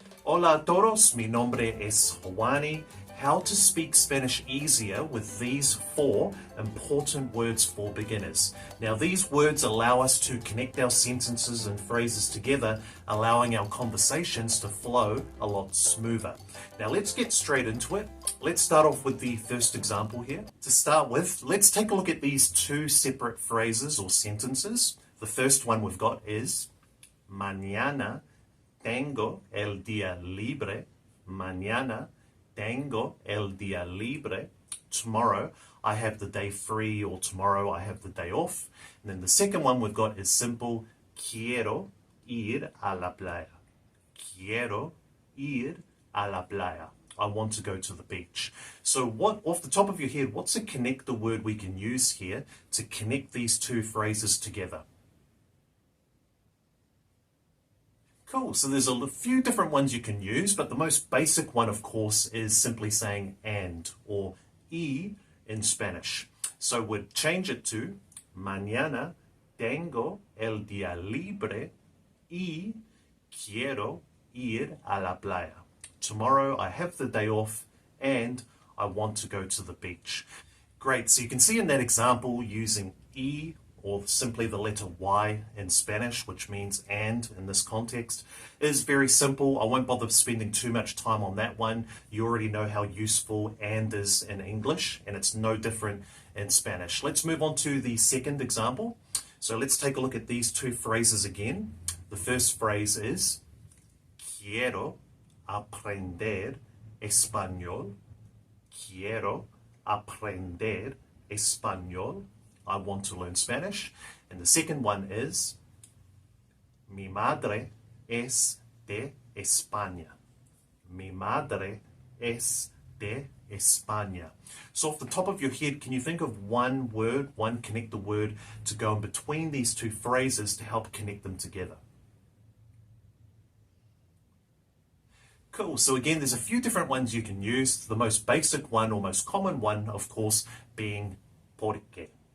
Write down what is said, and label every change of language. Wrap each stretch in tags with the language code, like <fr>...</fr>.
<es>Hola a todos, mi nombre es Juani.</es> <en>How to speak Spanish easier with these 4 important words for beginners. Now these words allow us to connect our sentences and phrases together, allowing our conversations to flow a lot smoother. Now let's get straight into it. Let's start off with the first example here. To start with, let's take a look at these 2 separate phrases or sentences. The first one we've got is</en> <es>Mañana tengo el día libre. Mañana tengo el día libre.</es> <en>Tomorrow I have the day free, or tomorrow I have the day off. And then the second one we've got is simple.</en> <es>Quiero ir a la playa. Quiero ir a la playa.</es> <en>I want to go to the beach. So what, off the top of your head, what's a connector word we can use here to connect these 2 phrases together? Cool, so there's a few different ones you can use, but the most basic one, of course, is simply saying and, or y in Spanish. So we'd change it to</en> <es>Mañana tengo el día libre y quiero ir a la playa.</es> <en>Tomorrow I have the day off and I want to go to the beach. Great, so you can see in that example using y, or simply the letter Y in Spanish, which means and in this context, is very simple. I won't bother spending too much time on that one. You already know how useful and is in English, and it's no different in Spanish. Let's move on to the second example. So let's take a look at these 2 phrases again. The first phrase is</en> <es>Quiero aprender español. Quiero aprender español.</es> <en>I want to learn Spanish. And the second one is</en> <es>Mi madre es de España. Mi madre es de España.</es> <en>So off the top of your head, can you think of one word, one connector word to go in between these 2 phrases to help connect them together? Cool, so again, there's a few different ones you can use. The most basic one, or most common one, of course, being porque.</en>